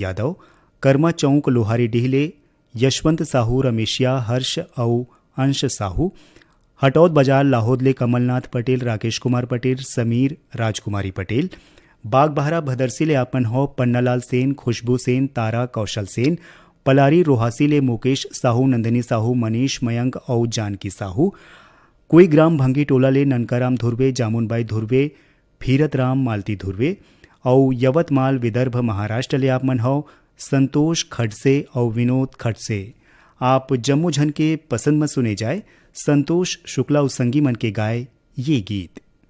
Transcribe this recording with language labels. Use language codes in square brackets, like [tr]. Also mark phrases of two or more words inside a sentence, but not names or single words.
[hne] यादव, कर्मा चौक लोहारी डीहले यशवंत साहू, रमेशिया, हर्ष और अंश साहू, हटौद बाजार लाहौद ले कमलनाथ पटेल, राकेश कुमार पटेल, समीर, राजकुमारी पटेल, बागबहरा भदरसी ले आपन हौ पन्नालाल सेन, खुशबू सेन, तारा, कौशल सेन, पलारी रोहासी ले मुकेश साहू, नंदिनी साहू, मनीष, मयंक और जानकी साहू, कोई ग्राम भंगी टोला ले ननकाराम धुर्वे, जामुनबाई धुर्वे, भीरत राम, मालती धुर्वे और यवतमाल विदर्भ महाराष्ट्र ले आपमन हौ संतोष खड़से और विनोद खड़से। आप जम्मू झन के पसंद में सुने जाए संतोष शुक्ला और संगीमन के गाए ये गीत।